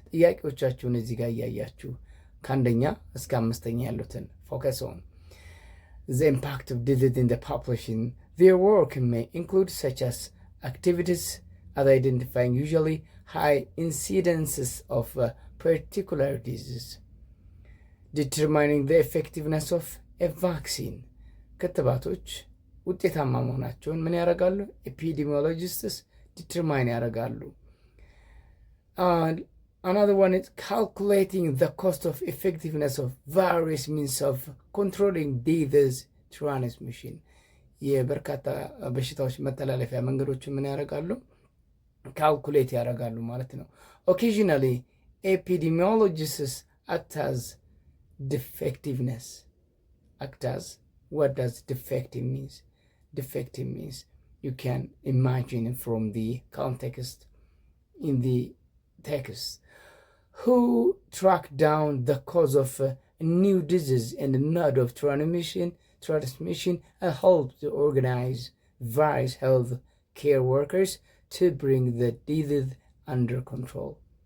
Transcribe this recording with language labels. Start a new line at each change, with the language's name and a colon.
Amharic: ጥያቄዎቻችሁን እዚህ ጋር እያያችሁ ከአንደኛ እስከ አምስተኛ ያሉትን
English: focus on the impact of disease in the population. Their work may include such as activities as identifying usually high incidences of particular disease, determining the effectiveness of a vaccine.
Amharic: ክትባቶች ውጤታማ መሆናቸውን ምን ያደርጋሉ? ኤፒዲሚዮሎጂስትስ ዲተርማይን ያደርጋሉ።
English: Another one is calculating the cost of effectiveness of various means of controlling disease transmission.
Amharic: የበርካታ በሽታዎች መተላለፊያ መንገዶችን ምን ያደርጋሉ? ካልኩሌት ያደርጋሉ ማለት ነው። ኦኬዥናሊ ኤፒዲሚዮሎጂስትስ
English: act as defectiveness. Act as, what does defective means? Defective means you can imagine from the context in the text who track down the cause of a new disease and the mode of transmission and help to organize various health care workers to bring the disease under control.